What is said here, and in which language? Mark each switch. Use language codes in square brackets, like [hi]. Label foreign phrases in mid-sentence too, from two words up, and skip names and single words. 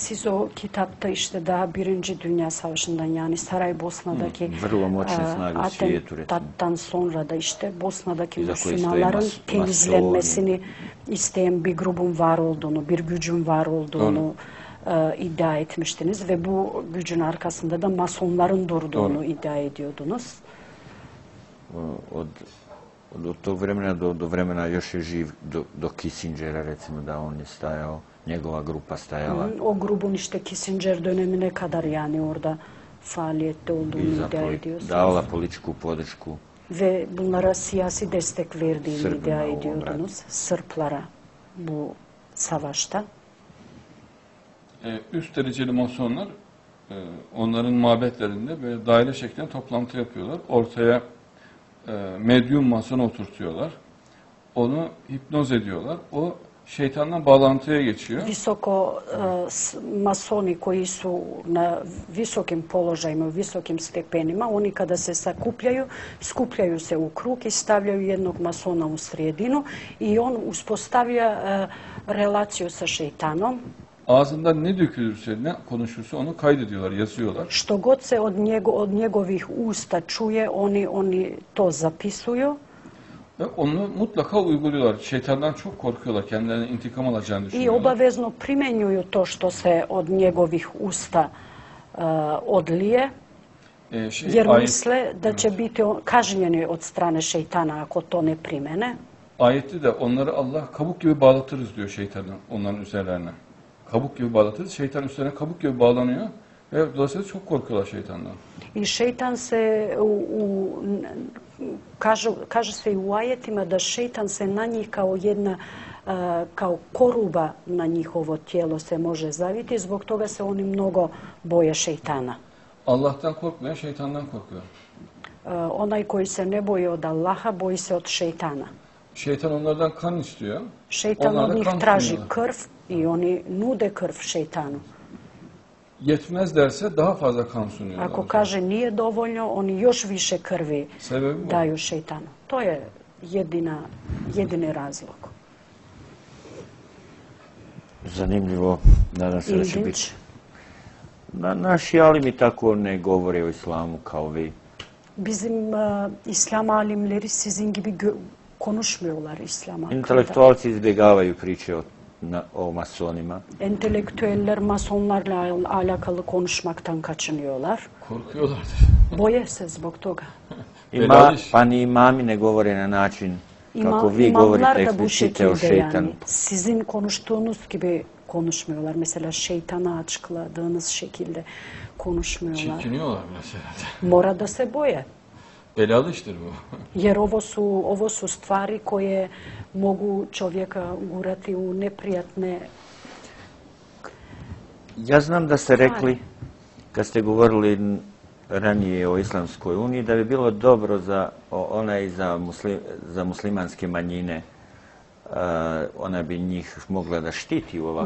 [tr] Siz o kitapta işte daha Birinci Dünya Savaşı'ndan yani Saraybosna'daki [bs] vrlo moćne snage u svijetu, [tr] atentattan sonra da işte Bosna'daki Müslümanların temizlenmesini isteyen bir grubun var olduğunu, bir gücün var olduğunu iddia etmiştiniz ve bu gücün arkasında da masonların durduğunu iddia ediyordunuz. [bs] Od tog vremena do vremena još je živ do Kissingera, recimo, da on je stajao, njegova grupa stajala. [tr] O grubun işte Kissinger dönemine kadar yani orada faaliyette olduğunu iddia ediyorsunuz. [bs] Davala političku podršku. [tr] Ve bunlara siyasi destek verdiğini iddia ediyordunuz Sırplara bu savaşta. Üst dereceli masonlar onların mabetlerinde böyle daire şeklinde toplantı yapıyorlar. Ortaya medyum masona oturtuyorlar. Onu hipnoz ediyorlar. O şeytanla bağlantıya geçiyor. [bs] Visoko masoni koji su na visokim položajima, u visokim stepenima, oni kada se sakupljaju, skupljaju se u krug i stavljaju jednog masona u sredinu i on uspostavlja relaciju sa šejtanom. [tr] Ağzından ne dökülürse, ne konuşursa onu kaydediyorlar, yazıyorlar. [bs] Što god se od njegovih usta čuje, oni to zapisuju. [tr] Ve onu mutlaka uyguluyorlar. Şeytandan çok korkuyorlar, kendilerine intikam alacağını düşünüyorlar. [bs] I obavezno primjenjuju to što se od njegovih usta odlije, jer misle da će biti kažnjeni od strane šejtana ako to ne primene. [tr] Ayette de onları Allah kabuk gibi bağlatırız diyor şeytanı onların üzerlerine. Kabuk gibi bağlatırız. Şeytan üstlerine kabuk gibi bağlanıyor ve dolayısıyla çok korkuyorlar şeytandan. [bs] I šejtan se, kaže se i u ajetima da šejtan se na njih kao koruba na njihovo tijelo se može zaviti, zbog toga se oni mnogo boje šejtana. [tr] Allah'tan korkmayan şeytandan korkuyor. [bs] Onaj koji se ne boji od Allaha, boji se od šejtana. [tr] Şeytan onlardan kan istiyor. [bs] Šeitan [tr] Onlar [bs] od [tr] da [bs] njih [tr] kan [bs] traži [tr] sunuyorlar. [bs] krv i oni nude krv šeitanu. [tr] Yetmez derse daha fazla kan sunuyorlar. [bs] Ako kaže nije dovoljno, oni još više krvi [tr] Sebebi bu. [bs] daju šeitanu. To je jedini razlog. Zanimljivo, nadam se da će biti. [tr] İlginç. [bs] Naši alimi tako ne govore o islamu kao vi. [tr] Bizim İslam alimleri sizin gibi konuşmuyorlar İslam hakkında. [bs] Intelektualci izbjegavaju priče o masonima. [tr] Entelektüeller masonlarla alakalı konuşmaktan kaçınıyorlar. Korkuyorlardır. [bs] Boje se zbog toga. Pa ni imami ne govore na način kako vi [tr] İmamlar [bs] govorite [tr] da bu [bs] eksplicite o [tr] şekilde yani. [bs] šeitanu. [tr] Sizin konuştuğunuz gibi konuşmuyorlar. Mesela şeytanı açıkladığınız şekilde konuşmuyorlar. Çekiniyorlar mesela. [bs] Mora da se boje. [tr] Belalı iştir bu. [bs] Jer ovo su stvari koje mogu čovjeka gurati u neprijatne... Ja znam da ste rekli, kad ste govorili ranije o Islamskoj uniji, da bi bilo dobro za muslimanske manjine, ona bi njih mogla da štiti u ovakvim